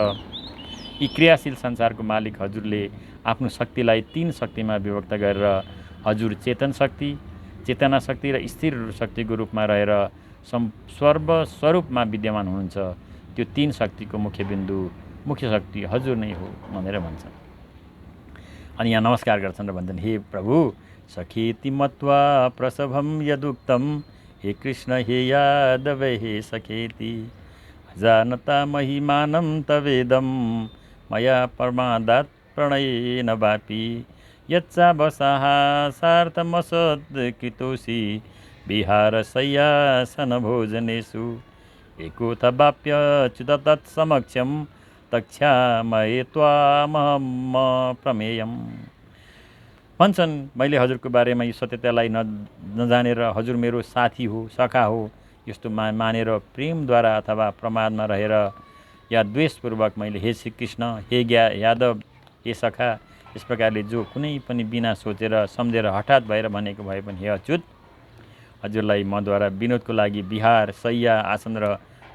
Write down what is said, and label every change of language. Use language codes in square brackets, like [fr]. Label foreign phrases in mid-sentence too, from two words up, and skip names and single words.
[ne] यी क्रियाशील संसारको मालिक हजुरले आफ्नो शक्तिलाई 3 शक्तिमा विभक्त गरेर हजुर चेतन शक्ति, चेतना शक्ति र स्थिर शक्तिको रूपमा रहेर सर्वस्वरूपमा विद्यमान हुनुहुन्छ। त्यो 3 शक्तिको मुख्य बिन्दु, मुख्य शक्ति हजुर नै हो भनेर भन्छन्। अनि यहाँ नमस्कार गर्छन् र भन्छन्, हे प्रभु, [sa] सखेति मत्वा प्रसभं यदुक्तं, हे कृष्ण हे यादव हे सखेति, जानता महिमानं तवेदं, मया प्रमादात् प्रणयेन वापि, यच्चावसाहासार्थमसत्कृतोषि, विहारशय्यासनभोजनेषु, एकोऽथवाप्यच्युत तत्समक्षं, तक्षामये त्वामहं प्रमेयम्। [ne] भन्छन्, मैले हजुरको बारेमा यो सत्यतालाई नजानेर हजुर मेरो साथी हो, सखा हो, यस्तो मानेर प्रेमद्वारा अथवा प्रमादमा रहेर या द्वेषपूर्वक मैले हे श्रीकृष्ण, हे यादव, हे सखा, यस प्रकारले जो कुनै पनि बिना सोचेर सम्झेर हठात भएर भनेको भए पनि हे अच्युत, हजुरलाई मद्वारा विनोदको लागि विहार, शय्या, आसन र